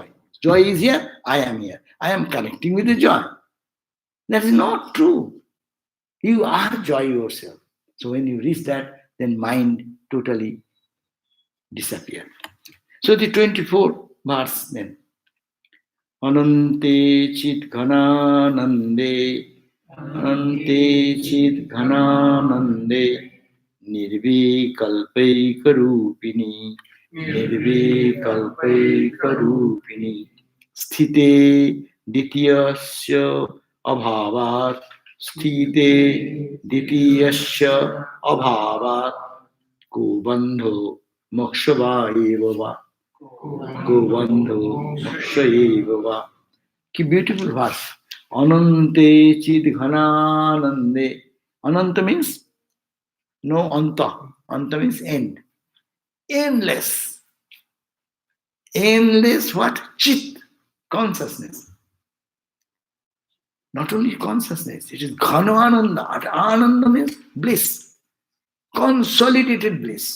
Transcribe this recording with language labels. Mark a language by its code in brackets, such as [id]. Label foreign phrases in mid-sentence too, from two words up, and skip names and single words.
[en] Joy is here, I am here. I am connecting with the joy. That is not true. You are joy yourself. So when you reach that, then mind totally disappears. So the 24th verse then. [sa] Anante chit ghananande, anante chit ghananande, nirvikalpaikarupini, nirvikalpaikarupini, sthite ditiyasya abhavat, sthite ditiyasya abhavat, kubandho mokshava eva. Govandho Mokshayeva. [en] Ki beautiful verse. [sa] Anante chid ghananande. [en] Ananta means no anta. Anta means end. Endless. Endless what? Chit. Consciousness. Not only consciousness, it is [sa] ghana ananda. [en] Ananda means bliss. Consolidated bliss.